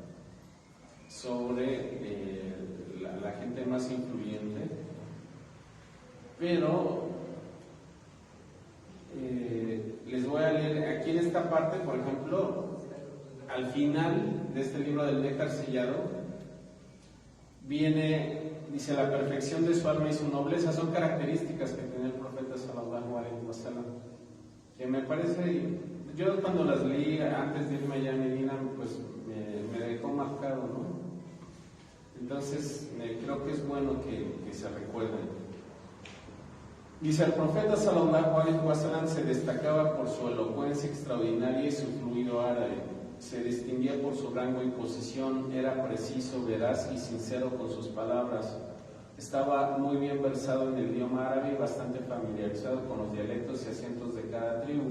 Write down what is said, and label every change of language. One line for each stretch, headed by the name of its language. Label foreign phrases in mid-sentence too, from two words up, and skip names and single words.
Spanish: sobre la gente más influyente, pero les voy a leer aquí en esta parte, por ejemplo, al final de este libro del néctar sellado, dice, la perfección de su alma y su nobleza son características que tenía el profeta
Arabic: صلى الله عليه وسلم,
Spanish: que me parece, yo cuando las leí antes de irme allá a Medina, pues me dejó marcado, ¿no? Entonces, creo que es bueno que se recuerden. Dice, el profeta
Arabic: صلى الله عليه وسلم
Spanish: se destacaba por su elocuencia extraordinaria y su fluido árabe. Se distinguía por su rango y posición, era preciso, veraz y sincero con sus palabras. Estaba muy bien versado en el idioma árabe y bastante familiarizado con los dialectos y acentos de cada tribu.